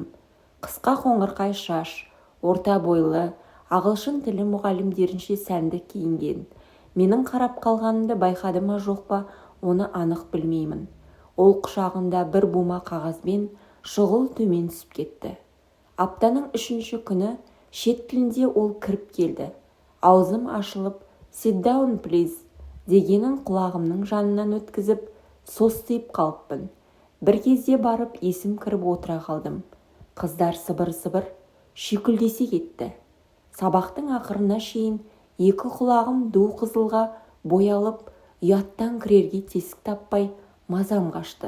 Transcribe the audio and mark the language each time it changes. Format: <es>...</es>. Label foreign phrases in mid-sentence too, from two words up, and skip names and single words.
<kk>Қысқа қоңырқай шаш, орта бойлы, ағылшын тілі мұғалімдерінше сәнді киінген. Менің қарап қалғанымды байқады ма жоқ па, оны анық білмеймін. Ол құшағында бір бума қағазбен шұғыл төмен түсіп кетті. Аптаның 3-ші күні шет тілінде ол кіріп келді. Аузым ашылып,</kk> <en>«Sit down, please»</en> <kk>дегенін құлағымның жанынан өткізіп, состиып қалыппын. Бір кезде барып есім кіріп отыра қалдым. Қыздар сыбыр-сыбыр шүйкілдесе кетті. Сабақтың ақырына шейін екі құлағым ду қызылға боялып, ұяттан кірерге тесік таппай мазам қашты.</kk>